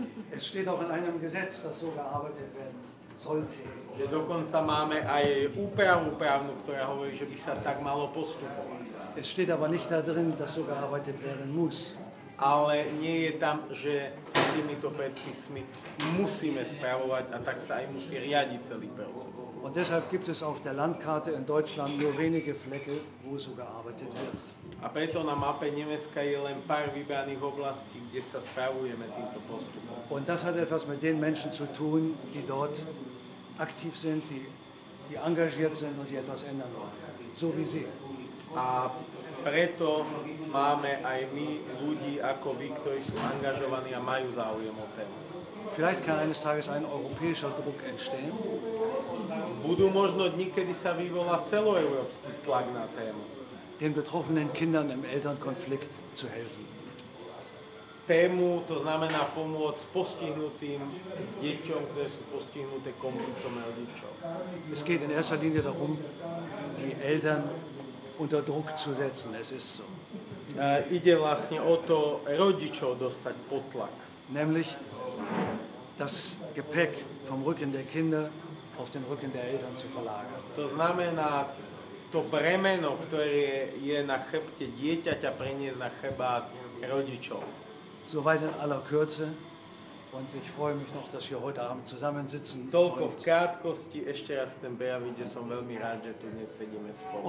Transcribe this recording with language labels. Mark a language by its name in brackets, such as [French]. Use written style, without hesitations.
[German] Es steht auch in einem Gesetz, dass so gearbeitet werden sollte. [Slovak] Že dokonca máme aj úpravu právnu, ktorá hovorí, že by sa tak malo postupovať. [German] Es steht aber nicht da drin, dass so gearbeitet werden muss. [Slovak] Ale nie je tam, že sa týmito predpismi musíme spravovať a tak sa aj musí riadiť celý proces. [German] Und deshalb gibt es auf der Landkarte in Deutschland nur wenige Flecke, wo so gearbeitet wird. [Slovak] A preto na mape Nemecka je len pár vybraných oblastí, kde sa spravujeme týmto postupom. [German] Und das hat etwas mit den Menschen zu tun, die dort aktiv sind, die engagiert sind und die etwas ändern wollen. So wie Sie. [Slovak] A preto máme aj my ľudí ako vy, ktorí sú angažovaní a majú záujem o tému. [German] Vielleicht kann eines Tages ein europäischer Druck entstehen. [Slovak] Budú možno dni, kedy sa vyvolá celoeurópsky tlak na tému. [German] Den betroffenen Kindern im Elternkonflikt zu helfen. [Slovak] Tému, to znamená pomôcť postihnutým deťom, ktoré sú postihnuté konfliktom rodičov. [German] Es geht in erster Linie darum, die Eltern unter Druck zu setzen. Es ist so. [Slovak] Ide vlastne o to rodičov dostať pod tlak. [German] Nämlich das Gepäck vom Rücken der Kinder auf den Rücken der Eltern zu verlagern. [Slovak] To znamená to bremeno, ktoré je na chrbte dieťaťa, preniesť na chrbát rodičov. [German] Soweit in aller Kürze. Und ich freue mich noch, dass wir heute Abend zusammensitzen [Slovak] Toľko v krátkosti, ešte raz chcem prejaviť, že som veľmi rád, že tu dnes sedíme spolu.